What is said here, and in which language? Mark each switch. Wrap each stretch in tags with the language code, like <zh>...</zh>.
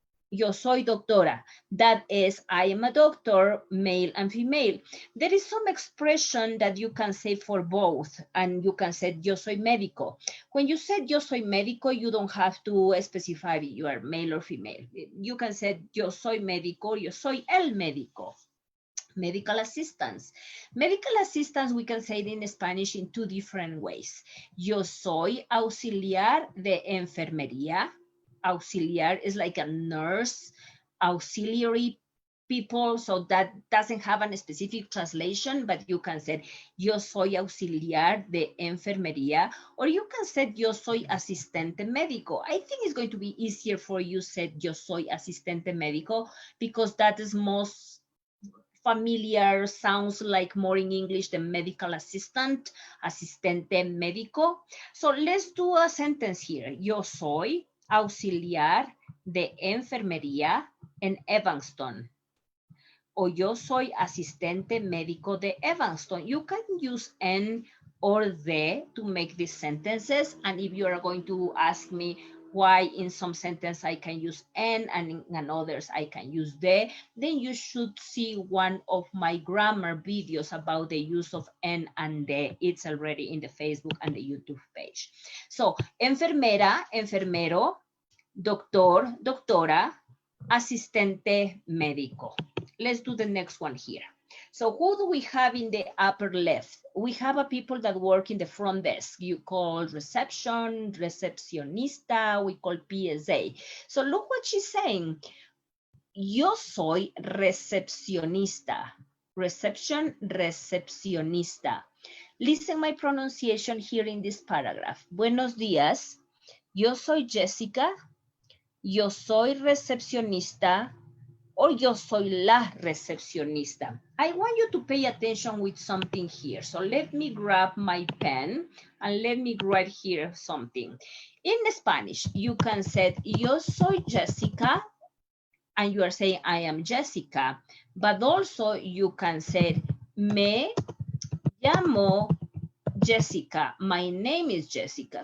<es>Yo soy doctora.</es> <en>That is, I am a doctor, male and female. There is some expression that you can say for both, and you can say</en> <es>yo soy médico.</es> <en>When you said</en> <es>yo soy médico,</es> <en>you don't have to specify if you are male or female. You can say</en> <es>yo soy médico, yo soy el médico.</es> <en>Medical assistants. Medical assistants, we can say it in Spanish in two different ways.</en> <es>Yo soy auxiliar de enfermería.</es> <en>Auxiliar is like a nurse, auxiliary people, so that doesn't have a specific translation, but you can say</en> <es>yo soy auxiliar de enfermería,</es> <en>or you can say</en> <es>yo soy asistente médico.</es> <en>I think it's going to be easier for you say</en> <es>yo soy asistente médico,</es> <en>because that is most familiar, sounds like more in English than medical assistant, asistente médico. So let's do a sentence here.</en> <es>Yo soy auxiliar de enfermería en Evanston. O yo soy asistente médico de Evanston.</es> <en>You can use en or de to make these sentences. And if you are going to ask me why in some sentence I can use en and in others I can use de, then you should see one of my grammar videos about the use of en and de. It's already in the Facebook and the YouTube page. So, enfermera, enfermero, doctor, doctora, asistente médico. Let's do the next one here. So who do we have in the upper left? We have a people that work in the front desk. You call reception, recepcionista, we call PSA. So look what she's saying.</en> <es>Yo soy recepcionista.</es> <en>Reception, recepcionista. Listen my pronunciation here in this paragraph.</en> <es>Buenos días. Yo soy Jessica. Yo soy recepcionista, or yo soy la recepcionista.</es> <en>I want you to pay attention with something here. So let me grab my pen and let me write here something. In Spanish, you can say</en> <es>yo soy Jessica,</es> <en>and you are saying I am Jessica, but also you can say</en> <es>me llamo Jessica,</es> <en>my name is Jessica.</en>